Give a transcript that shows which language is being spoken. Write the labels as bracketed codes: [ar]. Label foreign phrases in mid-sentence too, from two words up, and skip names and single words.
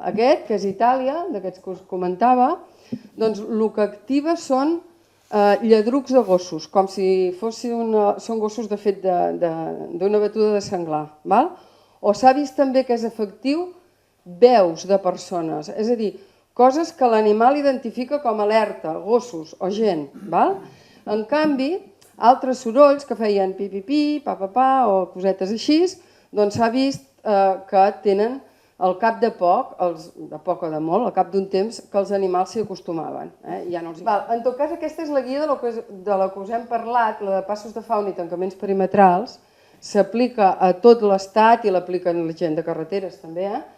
[ca] Aquest, que és Itàlia, d'aquests que us comentava, doncs el que activa són lladrucs de gossos, com si són gossos de fet d'una batuda de senglar. O s'ha vist també que és efectiu veus de persones, és a dir, coses que l'animal identifica com alerta, gossos o gent. En canvi, altres sorolls que feien pi-pi-pi, pa-pa-pa o cosetes així, doncs s'ha vist que tenen al cap de poc o de molt, al cap d'un temps, que els animals s'hi acostumaven. En tot cas, aquesta és la guia de la que us hem parlat, la de passos de fauna i tancaments perimetrals, s'aplica a tot l'Estat i l'apliquen la gent de carreteres també.